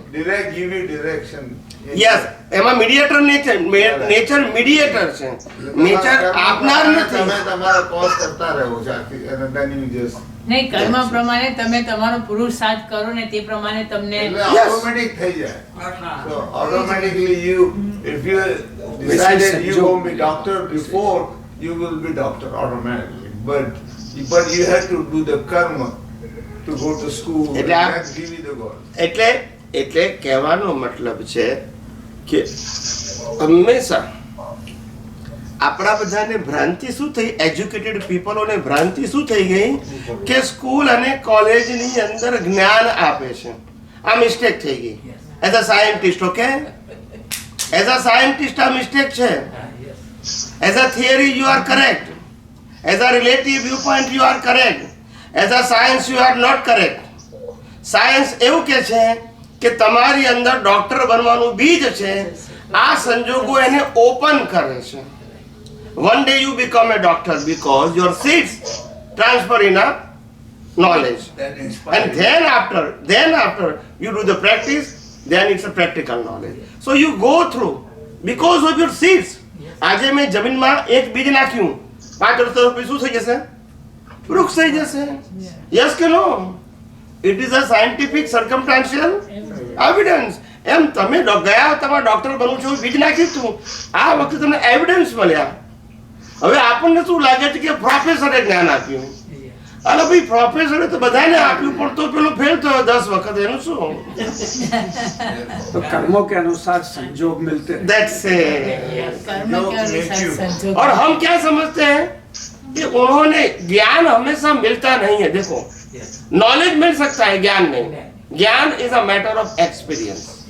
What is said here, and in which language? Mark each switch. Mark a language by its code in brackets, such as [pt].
[en] Direct give you direction. [gu] Yes, એમાં mediator nature mediator છે. Nature આપનાર નથી. તમે તમારા કોઝ કરતા રહો છો આખી અને [en] then you just [gu] નહીં, કર્મ પ્રમાણે તમે તમારો પુરુષાર્થ કરો ને તે પ્રમાણે તમને automatic થઈ જાય. [en] So automatically you, if you decided you won't be doctor before, you will be doctor automatically. But you have to do the karma to go to school and [gu] એટલે [en] then give you the God. [gu] એટલે કહેવાનો મતલબ છે કે હંમેશા આપણા બધાને ભ્રાંતિ શું થઈ, એજ્યુકેટેડ પીપલોને ભ્રાંતિ શું થઈ ગઈ કે સ્કૂલ અને કોલેજની અંદર જ્ઞાન આપે છે. આ મિસ્ટેક થઈ ગઈ. [en] as a scientist, okay, as a scientist [gu] આ મિસ્ટેક છે. [en] As a theory you are correct, as a relative view point you are correct, as a science you are not correct. [gu] Science એવું કે છે કે તમારી અંદર ડોક્ટર બનવાનું બીજ છે. આ સંજોગો એને ઓપન કરે છે. [en] One day you become a doctor because your seeds transfer enough knowledge. Then inspire And then after you do the practice, then it's a practical knowledge. So you go through because of your seeds. [gu] આજે મેં જમીનમાં એક બીજ નાખ્યું, 5 વર્ષ પછી શું થઈ જશે? વૃક્ષ થઈ જશે. યસ કે નો? [en] It is a scientific circumstantial evidence. [gu] એમ તમે ગયા તમારા ડોક્ટર બનવું છો, બીજ નાખ્યું હતું, આ વખતે તમને એવિડન્સ મળ્યા. હવે આપણને શું લાગે છે કે પ્રોફેસરે જ્ઞાન આપ્યું. અરે ભાઈ, પ્રોફેસરે તો બધાને આપ્યું, પણ તો પેલો ફેલ થયો 10 વખત, એનું શું? [hi] तो कर्मों के अनुसार संजोग मिलते हैं. [en] That's it. [hi] કર્મ કે અનુસાર સંજોગ. और हम क्या समझते हैं कि उन्होंने ज्ञान हमेशा मिलता नहीं है. देखो, नॉलेज मिल सकता है, ज्ञान नहीं. ज्ञान [en] Is a matter of experience.